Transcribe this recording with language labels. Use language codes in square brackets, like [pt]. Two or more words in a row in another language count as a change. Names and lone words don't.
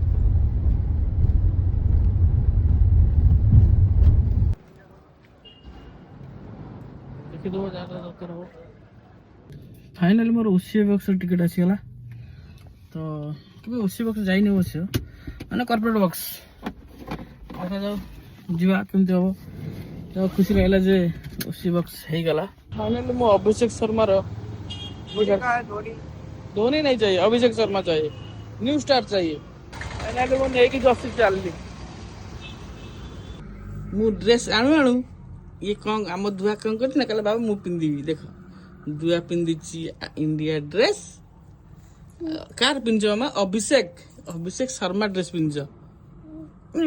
[or] ଦେଖିଦେବ ଯାହା ଦରକାର ହବ। ଫାଇନାଲି ମୋର ଓସିଏ ବକ୍ସର ଟିକେଟ୍ ଆସିଗଲା। ତ କେବେ ଓସିଏ ବକ୍ସ ଯାଇନି ଅବଶ୍ୟ, ମାନେ [en] corporate box. [or] ଦେଖାଯାଉ ଯିବା କେମିତି ହବ। ତ ଖୁସି ଲାଗିଲା ଯେ ଓସିଏ ବକ୍ସ ହେଇଗଲା। [hi] फाइनली ମୁଁ अभिषेक शर्मा धोनी नहीं चाहिए, अभिषेक शर्मा चाहिए, [en] new star [hi] चाहिए। [or] फाइनली ମୁଁ ନେଇକି ଜର୍ସି ଚାଲିଲି। ମୁଁ ଡ୍ରେସ୍ ଆଣୁ ଆଣୁ ଇଏ କ'ଣ ଆମ ଧୁଆ କ'ଣ କରିଛି ନା, କହିଲା ବାବା ମୁଁ ପିନ୍ଧିବି। ଦେଖ ଧୁଆ ପିନ୍ଧିଛି ଇଣ୍ଡିଆ ଡ୍ରେସ୍। କାହାର ପିନ୍ଧିଛ ମାମା? ଅଭିଷେକ ଶର୍ମା ଡ୍ରେସ୍ ପିନ୍ଧିଛ।